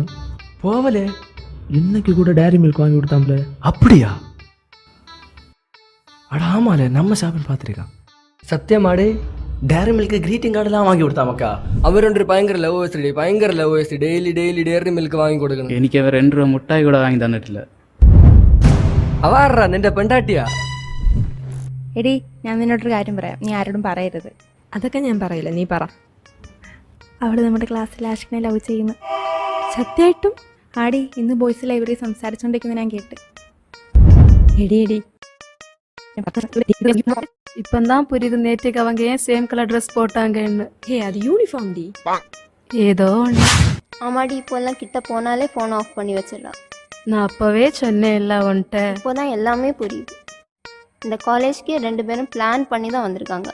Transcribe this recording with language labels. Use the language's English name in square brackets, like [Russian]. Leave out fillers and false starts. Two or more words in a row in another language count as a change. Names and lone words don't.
[Tamil] போவலே, இன்னைக்கு கூட டேரி மில்க் வாங்கி கொடுத்தாம்ல. அப்படியா? அட ஆமால, நம்ம ஷாப்பில் பார்த்துருக்கான். சத்தியமாடு டேரி மில்க்கு க்ரீட்டிங் கார்டெல்லாம் வாங்கி கொடுத்தாமக்கா. அவர் 2 பயங்கர லவ் வயசு, பயங்கர லவ் வயசு. டெய்லி டேரி மில்க் வாங்கி கொடுக்கணும். [Malayalam] എനിക്ക് അവർ 2 രൂപ മുട്ടായി കൂടെ വാങ്ങി തന്നിട്ടില്ല. അവാറാ നിന്റെ പെണ്ടാട്ടിയാ? എടി, ഞാൻ നിന്നോടൊരു കാര്യം പറയാം, നീ ആരോടും പറയരുത്. അതൊക്കെ ഞാൻ പറയില്ല, നീ പറ. അവൾ നമ്മുടെ ക്ലാസ്സിൽ ആഷിഖിനെ ലവ് ചെയ്യുന്നു. സത്യമായിട്ടും? ആടി, ഇന്ന് [English] boys library [Malayalam] സംസാരിച്ചുകൊണ്ടിരിക്കുന്നത് ഞാൻ കേട്ട്. എടി [Tamil] இப்போ தான் புரியுது, நேற்றுக்கு அவங்க ஏன் [English] same colour dress [Tamil] போட்டாங்கன்னு. அது யூனிஃபார்ம் டி. ஏதோ ஒன்று. ஆமாடி, இப்போல்லாம் கிட்ட போனாலே [English] phone off [Tamil] பண்ணி வச்சிடலாம். நான் அப்போவே சொன்னேன் இல்லை உன்ட்ட. இப்போதான் எல்லாமே புரியுது. இந்த காலேஜ்க்கு 2 பேரும் பிளான் பண்ணி தான் வந்திருக்காங்க.